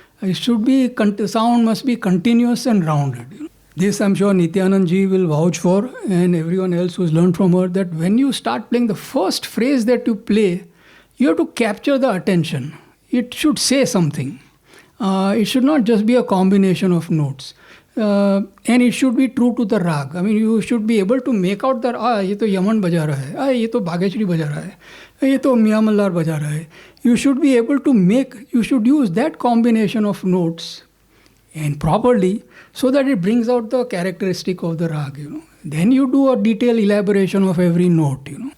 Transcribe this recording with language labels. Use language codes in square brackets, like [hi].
[en] It should be, sound must be continuous and rounded. This I'm sure Nityanand ji will vouch for, and everyone else who's learned from her, that when you start playing the first phrase that you play, you have to capture the attention. It should say something. It should not just be a combination of notes. And it should be true to the rag. I mean, you should be able to make out that, [hi] ये तो Yemen बजा रहा है, [en] ये तो भागेश्वरी बजा रहा है, ये तो मियाँ मल्हार बजा रहा है. You should be able to you should use that combination of notes and properly, so that it brings out the characteristic of the rag, Then you do a detailed elaboration of every note,